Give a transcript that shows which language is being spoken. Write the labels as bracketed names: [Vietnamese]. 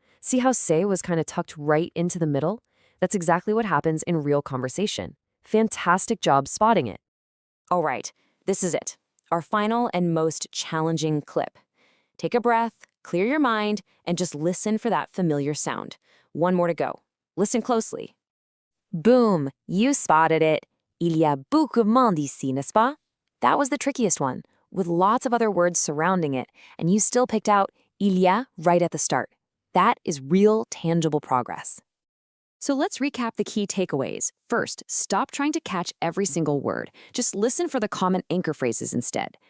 [English] See how c'est was kind of tucked right into the middle? That's exactly what happens in real conversation. Fantastic job spotting it. All right, this is it. Our final and most challenging clip. Take a breath, clear your mind, and just listen for that familiar sound. One more to go. Listen closely. Boom, you spotted it. [French] Il y a beaucoup de monde ici, n'est-ce pas? [English] That was the trickiest one, with lots of other words surrounding it, and you still picked out il y a right at the start. That is real, tangible progress. So let's recap the key takeaways. First, stop trying to catch every single word. Just listen for the common anchor phrases instead.